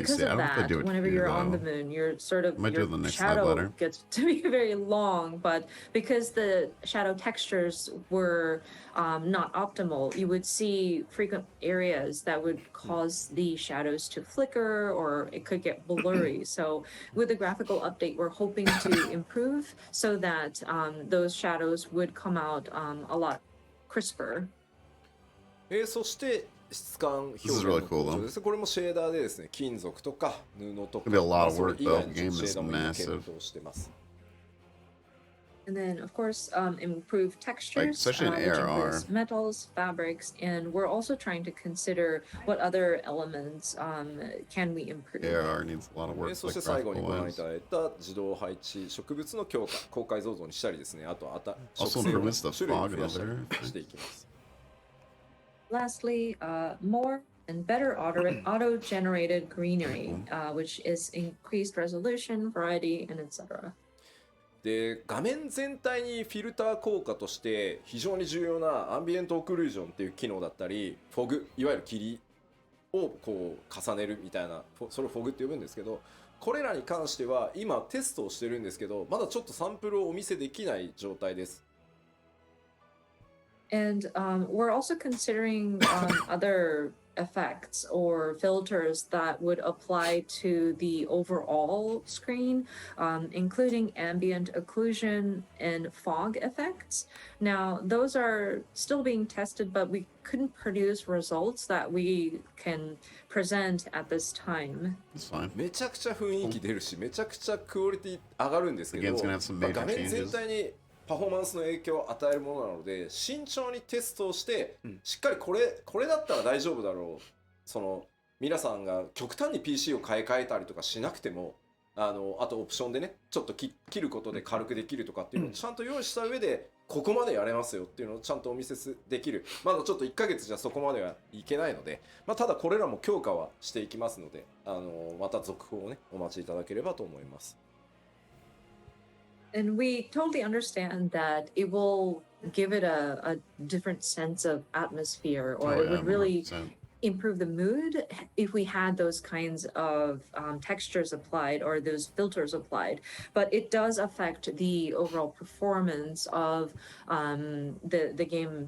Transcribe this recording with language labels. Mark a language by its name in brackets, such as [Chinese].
[English] Because of that, whenever you're on the moon, your shadow gets to be very long, but because the shadow textures were not optimal, you would see frequent areas that would cause the shadows to flicker or it could get blurry. So with the graphical update, we're hoping to improve so that those shadows would come out a lot crisper. [Japanese] そして質感表現の向上です。これもシェーダーでですね、金属とか布とか、それ以外のシェーダーも今検討してます。 [English] And then, of course, improve textures, which includes metals, fabrics, and we're also trying to consider what other elements can we improve. AR needs a lot of work. [Japanese] そして最後にご覧いただいた自動配置植物の強化、高解像度にしたりですね、あと植生の種類を増やしたりしていきます。 [English] Lastly, more and better auto-generated greenery, which is increased resolution, variety, and etc. [Japanese] で、画面全体にフィルター効果として非常に重要なアンビエントオクルージョンっていう機能だったり、フォグ、いわゆる霧をこう重ねるみたいな、それをフォグって呼ぶんですけど、これらに関しては今テストをしてるんですけど、まだちょっとサンプルをお見せできない状態です。 [English] And we're also considering other effects or filters that would apply to the overall screen, including ambient occlusion and fog effects. Now, those are still being tested, but we couldn't produce results that we can present at this time. That's fine. [Japanese] めちゃくちゃ雰囲気出るし、めちゃくちゃクオリティ上がるんですけど、画面全体にパフォーマンスの影響を与えるものなので、慎重にテストをして、しっかりこれだったら大丈夫だろう、その皆さんが極端に PC を買い替えたりとかしなくても、あとオプションでね、ちょっと切ることで軽くできるとかっていうのをちゃんと用意した上で、ここまでやれますよっていうのをちゃんとお見せできる。まだちょっと1ヶ月じゃそこまではいけないので、ただこれらも強化はしていきますので、また続報をね、お待ちいただければと思います。 [English] And we totally understand that it will give it a different sense of atmosphere, or it would really improve the mood if we had those kinds of textures applied or those filters applied, but it does affect the overall performance of the game.